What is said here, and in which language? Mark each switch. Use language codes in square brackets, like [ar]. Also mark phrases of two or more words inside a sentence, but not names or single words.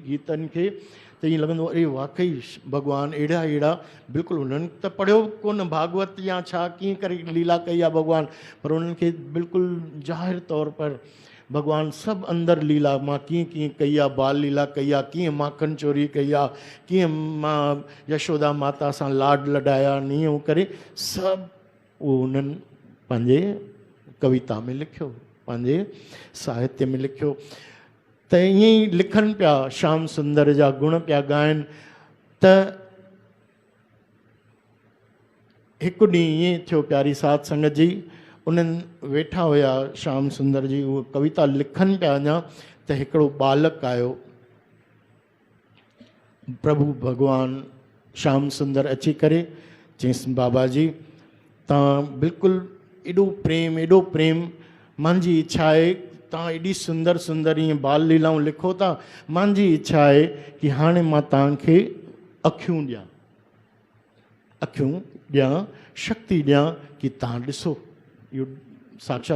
[sd] गीतनि खे त ईअं लॻंदो अरे वाक़ई भॻवानु अहिड़ा बिल्कुलु उन्हनि त पढ़ियो कोन भागवत या छा कीअं करे लीला कई आहे भॻवानु, पर उन्हनि खे बिल्कुलु ज़ाहिर तौर पर भॻवानु सभु अंदरि लीला मां कीअं कई आहे, बाल लीला कई आहे, कीअं माखन चोरी कई आहे, कीअं मां यशोदा माता सां लाड लॾाया, नीअं करे सभु उहो उन्हनि पंहिंजे कविता में लिखियो, पंहिंजे साहित्य में लिखियो। त ईअं ई लिखनि पिया, श्याम सुंदर जा गुण पिया ॻाइनि। त हिकु ॾींहुं ईअं थियो प्यारी साध संगत जी, उन्हनि वेठा हुया श्याम सुंदर जी उहा कविता लिखनि पिया अञा, त हिकिड़ो बालक आयो। प्रभु भॻवानु श्याम सुंदर अची करे चयईंसि बाबा जी तव्हां बिल्कुलु एॾो प्रेम मुंहिंजी इच्छा आहे, तव्हां एॾी सुंदर ईअं बाल लीलाऊं लिखो था, मुंहिंजी इच्छा आहे कि हाणे मां तव्हांखे अखियूं ॾियां शक्ति ॾियां कि तव्हां ॾिसो इहो साक्षात।